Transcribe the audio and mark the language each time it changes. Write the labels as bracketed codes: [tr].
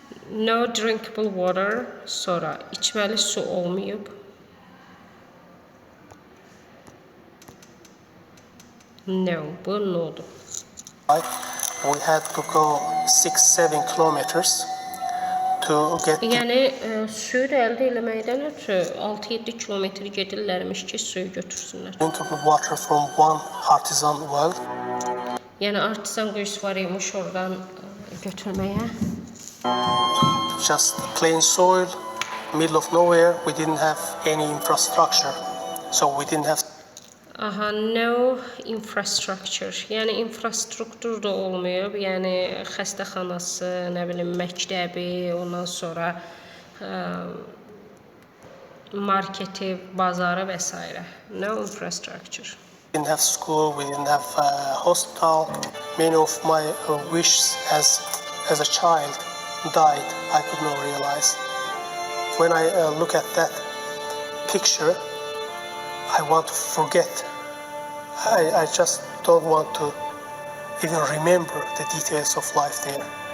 [en] No drinkable water, [az] sonra içməli su olmayıb. No, bu no'dur. [en] We had to go 6-7 kilometers to get [az] Yəni suyu da əldə eləməkdən ötürü 6-7 kilometr gedirlərmiş ki, suyu götürsünlər. [en] drinkable water from one artisan well. [az] Yəni artisan quyusu var imiş oradan götürməyə. [en] Just plain soil, middle of nowhere. We didn't have any infrastructure, so we didn't have. Aha, no infrastructure. [az] Yəni infrastruktur da olmayıb. Yəni xəstəxanası, nə bilim, məktəbi, ondan sonra marketi, bazarı və s. [en] No infrastructure. We didn't have school. We didn't have hospital. Many of my wishes as a child died. I could not realize. When I look at that picture, I want to forget. I just don't want to even remember the details of life there.